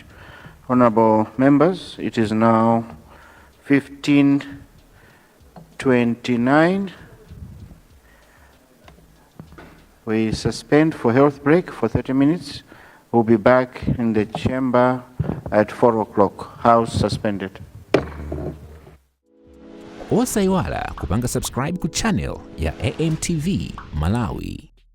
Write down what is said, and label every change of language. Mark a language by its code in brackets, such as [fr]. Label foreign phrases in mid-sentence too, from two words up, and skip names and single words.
[en] Honourable members, it is now 15:29. We suspend for health break for 30 minutes. We'll be back in the chamber at 4 o'clock. House suspended. [ny] Osaiwala kupanga subscribe ku channel ya AMTV Malawi.